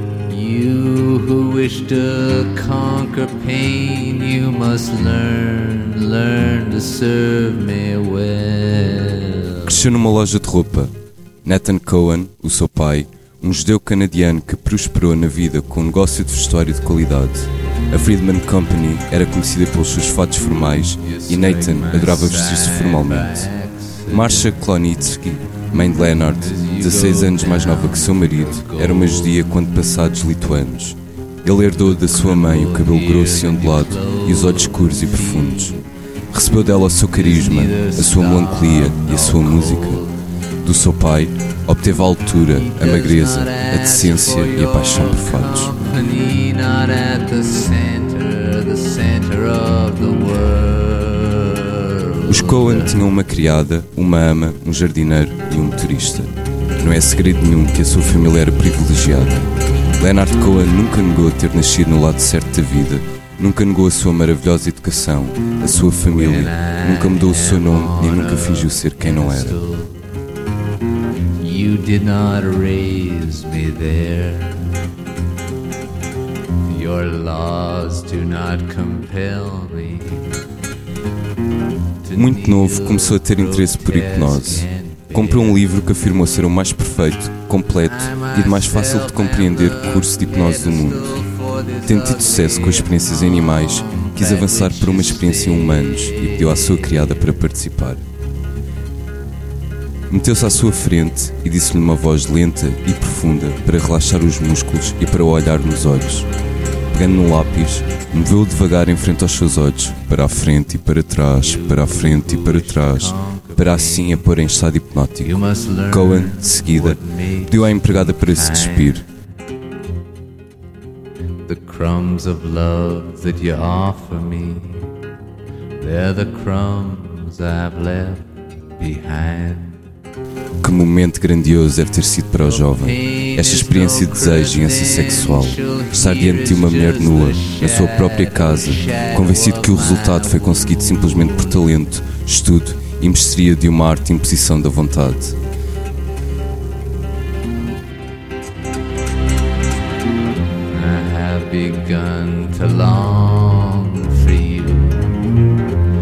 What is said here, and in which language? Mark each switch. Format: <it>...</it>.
<en>You who wish to conquer pain, you must learn to serve me well.</en> <pt>Cresceu numa loja de roupa. Nathan Cohen, o seu pai, um judeu canadiano que prosperou na vida com um negócio de vestuário de qualidade. A Friedman Company era conhecida pelos seus fatos formais e Nathan adorava vestir-se formalmente. Marcia Klonitsky, mãe de Leonard, 16 anos mais nova que seu marido, era uma judia com antepassados lituanos. Ele herdou da sua mãe o cabelo grosso e ondulado e os olhos escuros e profundos. Recebeu dela o seu carisma, a sua melancolia e a sua música. Do seu pai, obteve a altura, a magreza, a decência e a paixão por fatos.</pt> <en>Not at the center of the world.</en> <pt>Os Cohen tinham uma criada, uma ama, um jardineiro e um motorista. Não é segredo nenhum que a sua família era privilegiada. Leonard Cohen nunca negou ter nascido no lado certo da vida, nunca negou a sua maravilhosa educação, a sua família, nunca mudou o seu nome nem nunca fingiu ser quem não era.</pt> <en>You did not raise me there. Your laws do not compel me.</en> <pt>Muito novo, começou a ter interesse por hipnose. Comprou um livro que afirmou ser o mais perfeito, completo e de mais fácil de compreender curso de hipnose do mundo. Tendo tido sucesso com as experiências em animais, quis avançar para uma experiência em humanos e pediu à sua criada para participar. Meteu-se à sua frente e disse-lhe uma voz lenta e profunda para relaxar os músculos e para o olhar nos olhos. Pegando num lápis, moveu-o devagar em frente aos seus olhos, para a frente e para trás, para a frente e para trás, para assim a pôr em estado hipnótico. Cohen, de seguida, pediu à empregada para se despir.</pt> <en>The crumbs of love that you offer me, they're the crumbs I've left behind.</en> <pt>Que momento grandioso deve ter sido para o jovem. Esta experiência de desejo e ânsia sexual. Estar diante de uma mulher nua, na sua própria casa, convencido que o resultado foi conseguido simplesmente por talento, estudo e mestria de uma arte e imposição da vontade.</pt> <en>I have begun to long for you.</en>